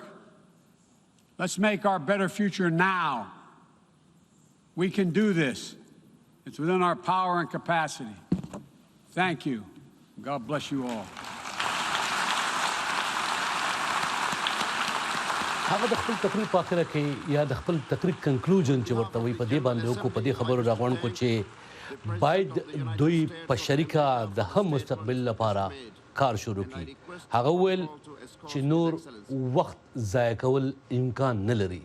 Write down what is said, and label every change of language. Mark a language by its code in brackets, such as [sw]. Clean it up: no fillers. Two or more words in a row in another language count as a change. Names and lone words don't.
[en] Let's make our better future now. We can do this. It's within our power and capacity. Thank you. God bless you all. [ps] هغه د خپل تقریر په اخره کې یا د خپل تقریر کنکلوژن چې ورته وي په دې باندې وکړو، په دې خبرو راغونډ کو چې باید دوی په شریکه د هم مستقبل لپاره کار شروع کړي. هغه ویل چې نور وخت ضایع کول امکان نه لري.